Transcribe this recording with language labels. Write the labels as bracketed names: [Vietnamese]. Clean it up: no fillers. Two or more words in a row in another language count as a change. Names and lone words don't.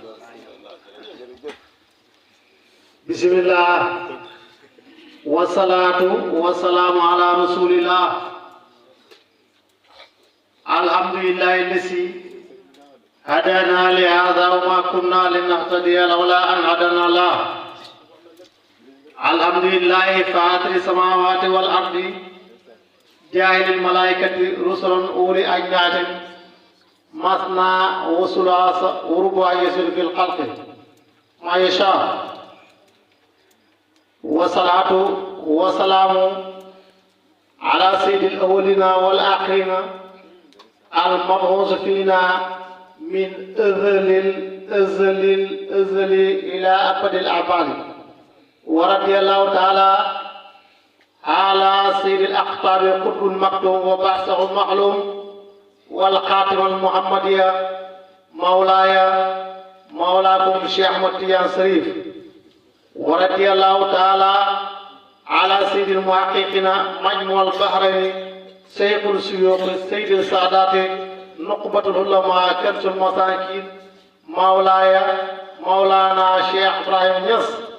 [Arabic] بسم الله والصلاة والسلام على رسول الله الحمد لله الذي هدانا لهذا وما كنا لنهتدي لولا أن هدانا الله الحمد لله فاطر السماوات والأرض جاعل الملائكة رسلا أولي أجنحة مثنى وثلاث ورباع يزيد في الخلق ما يشاء والصلاة والسلام على سيد الأولين والآخرين المبعوث فينا من أزل إلى أبد الآباد ورضي الله تعالى على سيد الأقطاب القطب المكتوم وبعثه معلوم والختم المحمدي مولاي مولاكم الشيخ أحمد تيجان شريف ورضي الله تعالى على سيد المحققين مجموع البحرين شيخ الشيوخ سيد السادات نقبة العلماء كنز المساكين مولانا شيخ إبراهيم يس